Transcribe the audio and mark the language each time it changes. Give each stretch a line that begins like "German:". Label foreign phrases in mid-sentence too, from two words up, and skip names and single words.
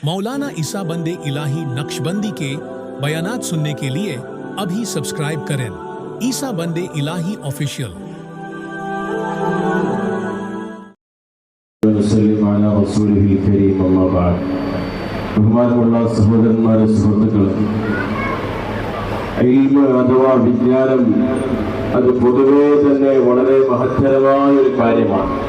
Hindi: मौलाना ईसा बंदे इलाही नक्शबंदी के बयानात सुनने के लिए अभी सब्सक्राइब करें ईसा बंदे इलाही ऑफिशियल।
Malayalam: ബഹുമാനമുള്ള സഹോദരന്മാരെ, സുഹൃത്തുക്കളെ, ഇൽമ് അഥവാ വിജ്ഞാനം അത് പൊതുവേ തന്നെ വളരെ മഹത്തരമായ ഒരു കാര്യമാണ്.